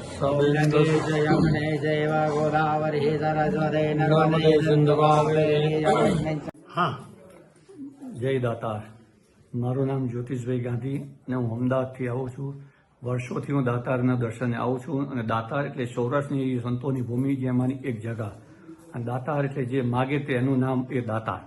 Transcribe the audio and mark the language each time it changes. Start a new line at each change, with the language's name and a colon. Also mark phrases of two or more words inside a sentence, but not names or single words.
Sanskrit: गङ्गे यमुने चैव गोदावरी सरस्वती नर्मदे सिन्धु कावेरी।
Gujarati: હા, જય દાતાર. મારું નામ જ્યોતિષભાઈ ગાંધી અને હું અમદાવાદથી આવું છું. વર્ષોથી હું દાતારના દર્શને આવું છું. અને દાતાર એટલે સૌરાષ્ટ્રની સંતોની ભૂમિ, જેમાંની એક જગા. અને દાતાર એટલે જે માગે તે એનું નામ એ દાતાર.